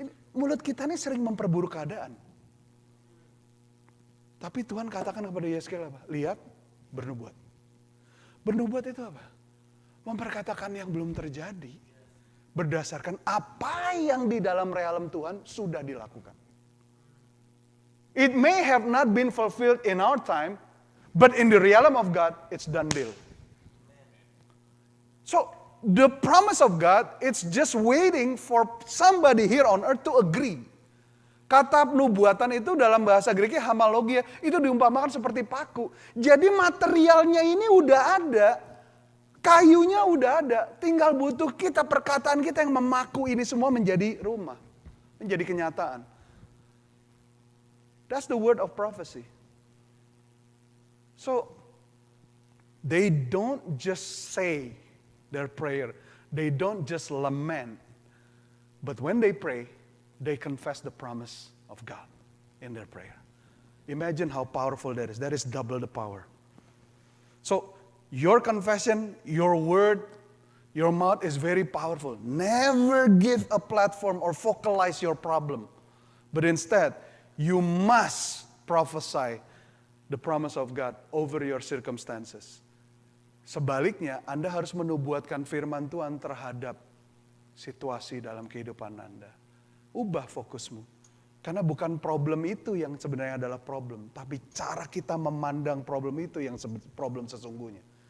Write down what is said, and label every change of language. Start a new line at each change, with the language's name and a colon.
Indonesian: Mulut kita ini sering memperburuk keadaan. Tapi Tuhan katakan kepada Yehezkiel apa? Lihat, bernubuat. Bernubuat itu apa? Memperkatakan yang belum terjadi. Berdasarkan apa yang di dalam realm Tuhan sudah dilakukan.
English: It may have not been fulfilled in our time, but in the realm of God, it's done deal. So, the promise of God, it's just waiting for somebody here on earth to agree.
Indonesian: Kata nubuatan itu dalam bahasa Greknya hamalogia, itu diumpamakan seperti paku. Jadi materialnya ini udah ada. Kayunya udah ada, tinggal butuh kita, perkataan kita yang memaku ini semua menjadi rumah, menjadi kenyataan.
English: That's the word of prophecy. So, they don't just say their prayer, they don't just lament, but when they pray, they confess the promise of God in their prayer. Imagine how powerful that is. That is double the power. So, your confession, your word, your mouth is very powerful. Never give a platform or focalize your problem. But instead, you must prophesy the promise of God over your circumstances.
Indonesian: Sebaliknya, Anda harus menubuatkan firman Tuhan terhadap situasi dalam kehidupan Anda. Ubah fokusmu. Karena bukan problem itu yang sebenarnya adalah problem. Tapi cara kita memandang problem itu yang problem sesungguhnya.